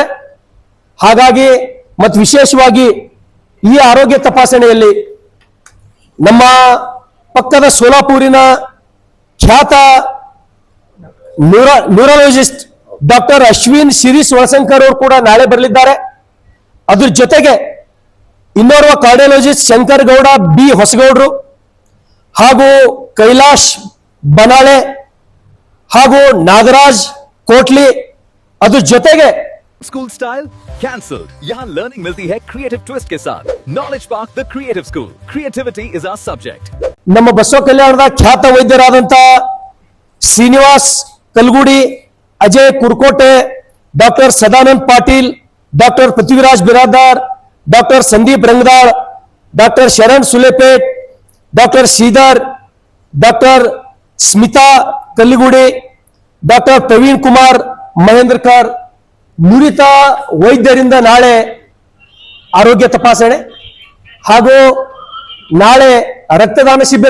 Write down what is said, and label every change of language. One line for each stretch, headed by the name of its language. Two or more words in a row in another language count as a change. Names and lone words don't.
Kannada: ಹಾಗಾಗಿ ಮತ್ತು ವಿಶೇಷವಾಗಿ ಈ ಆರೋಗ್ಯ ತಪಾಸಣೆಯಲ್ಲಿ ನಮ್ಮ ಪಕ್ಕದ ಸೋಲಾಪುರಿನ ಖ್ಯಾತ
English: neurologist doctor
Kannada: ಅಶ್ವಿನ್ ಶಿರೀಶ್ ಒಳಸಂಕರ್ ಅವರು ಕೂಡ ನಾಳೆ ಬರಲಿದ್ದಾರೆ. ಅದ್ರ ಜೊತೆಗೆ ಇನ್ನೋರ್ವ ಕಾರ್ಡಿಯಾಲಜಿಸ್ಟ್ ಶಂಕರ್ ಗೌಡ ಬಿ ಹೊಸಗೌಡರು ಹಾಗೂ ಕೈಲಾಶ್ ಬನಾಳೆ ಹಾಗೂ ನಾಗರಾಜ್ ಕೋಟ್ಲಿ, ಅದ್ರ ಜೊತೆಗೆ
English: school style cancelled.
Hindi: यहाँ लर्निंग मिलती है
English: creative twist
Hindi: के साथ. नॉलेज पार्क द क्रिएटिव स्कूल.
English: creativity is our subject.
Kannada: ನಮ್ಮ ಬಸವ ಕಲ್ಯಾಣದ ಖ್ಯಾತ ವೈದ್ಯರಾದಂತ ಶ್ರೀನಿವಾಸ್ ಕಲ್ಗುಡಿ, ಅಜಯ್ ಕುರ್ಕೋಟೆ, ಡಾಕ್ಟರ್ ಸದಾನಂದ್ ಪಾಟೀಲ್, ಡಾಕ್ಟರ್ ಪೃಥ್ವಿರಾಜ್ ಬಿರಾದಾರ್, ಡಾಕ್ಟರ್ ಸಂದೀಪ್ ರಂಗದಾಳ್, ಡಾಕ್ಟರ್ ಶರಣ್ ಸುಲೇಪೇಟ್, ಡಾಕ್ಟರ್ ಶ್ರೀಧರ್, ಡಾಕ್ಟರ್ ಸ್ಮಿತಾ ಕಲ್ಲಿಗುಡಿ, ಡಾಕ್ಟರ್ ಪ್ರವೀಣ್ ಕುಮಾರ್ ಮಹೇಂದ್ರಕರ್ ನುರಿತ ವೈದ್ಯರಿಂದ ನಾಳೆ ಆರೋಗ್ಯ ತಪಾಸಣೆ ಹಾಗೂ ನಾಳೆ ರಕ್ತದಾನ ಶಿಬಿರ.